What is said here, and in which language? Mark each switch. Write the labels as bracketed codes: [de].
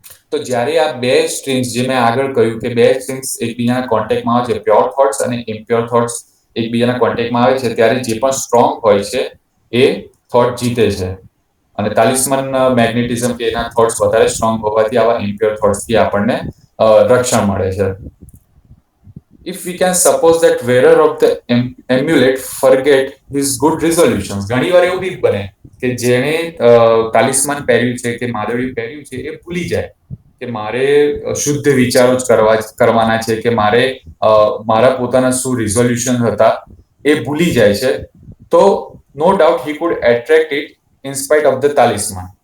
[gu] તો જ્યારે આ બે સ્ટ્રીમ્સ જે મેં આગળ કહ્યું કે બે સ્ટ્રીમ્સ એકબીજાના કોન્ટેક્ટમાં આવે છે, પ્યોર થોટ્સ અને ઇમ્પ્યોર થોટ્સ એકબીજાના કોન્ટેક્ટમાં આવે છે, ત્યારે જે પણ સ્ટ્રોંગ હોય છે એ થોટ જીતે છે. અને તાલિસ્માન મેગ્નેટિઝમ કે એના થોટ્સ વધારે સ્ટ્રોંગ હોવાથી આવા ઇમ્પ્યોર થોટ્સથી આપણને રક્ષણ મળે છે. [en] If we can suppose that wearer of the amulet forget his good resolutions. [gu] ઘણી વાર એવું બી બને કે જેણે તાલિસ્માન પહેર્યું છે કે માદળિયું પહેર્યું છે એ ભૂલી જાય કે મારે શુદ્ધ વિચારો જ કરવાના છે કે મારે મારા પોતાના શું રિઝોલ્યુશન હતા એ ભૂલી જાય છે. [en] તો no doubt he could attract it in spite of the talisman.